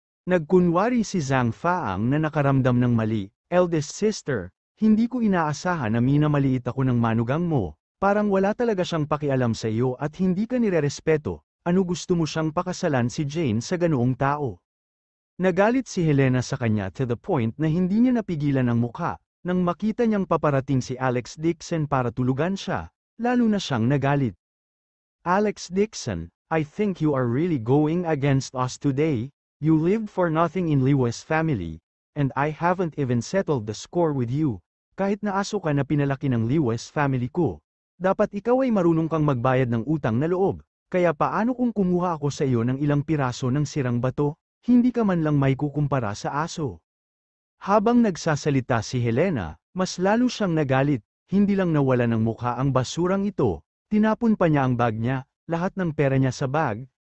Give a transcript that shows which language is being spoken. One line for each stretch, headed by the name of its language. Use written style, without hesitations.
Filipino: Nagkunwari si Zhang Faang na nakaramdam ng mali,
English: "Eldest sister,
Filipino: hindi ko inaasahan na minamaliit ako ng manugang mo, parang wala talaga siyang pakialam sa iyo at hindi ka nirerespeto, ano gusto mo siyang pakasalan si Jane sa ganoong tao?" Nagalit si Helena sa kanya
English: to the point
Filipino: na hindi niya napigilan ang mukha, nang makita niyang paparating si Alex Dixon para tulugan siya, lalo na siyang nagalit.
English: "Alex Dixon, I think you are really going against us today. You lived for nothing in Lewis family, and I haven't even settled the score with you.
Filipino: Kahit na aso ka na pinalaki ng Lewis family ko, dapat ikaw ay marunong kang magbayad ng utang na loob, kaya paano kung kumuha ako sa iyo ng ilang piraso ng sirang bato, hindi ka man lang may kukumpara sa aso." Habang nagsasalita si Helena, mas lalo siyang nagalit, hindi lang nawala ng mukha ang basurang ito, tinapon pa niya ang bag niya, lahat ng pera niya sa bag.